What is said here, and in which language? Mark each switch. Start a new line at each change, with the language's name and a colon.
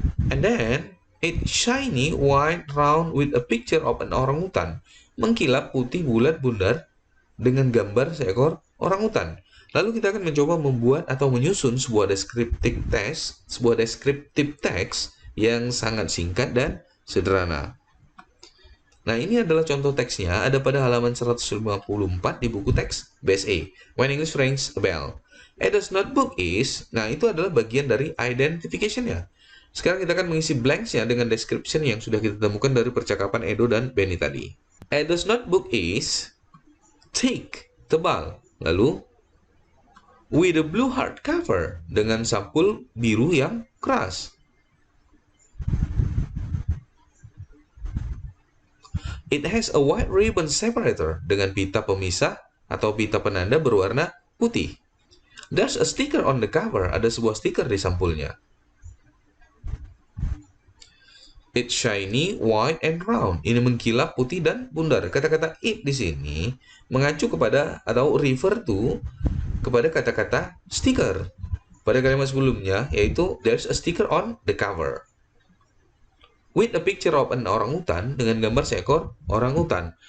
English: And then, it's shiny, white, round with a picture of an orangutan.
Indonesian: Mengkilap putih bulat bundar dengan gambar seekor orangutan. Lalu kita akan mencoba membuat atau menyusun sebuah descriptive text yang sangat singkat dan sederhana. Nah, ini adalah contoh teksnya, ada pada halaman 154 di buku teks BSA, When English Rings a Bell.
English: Edo's notebook is,
Indonesian: nah itu adalah bagian dari identification-nya. Sekarang kita akan mengisi blanks-nya dengan description yang sudah kita temukan dari percakapan Edo dan Benny tadi.
English: Edo's notebook is thick, tebal.
Indonesian: Lalu,
English: with a blue hardcover,
Indonesian: dengan sampul biru yang keras.
English: It has a white ribbon separator,
Indonesian: dengan pita pemisah atau pita penanda berwarna putih.
English: There's a sticker on the cover,
Indonesian: ada sebuah stiker di sampulnya.
English: It's shiny, white, and round.
Indonesian: Ini mengkilap, putih, dan bundar. Kata-kata it di sini mengacu kepada atau
English: refer to
Indonesian: kepada kata-kata stiker. Pada kalimat sebelumnya, yaitu
English: there's a sticker on the cover. With a picture of an orangutan,
Indonesian: dengan gambar seekor orangutan.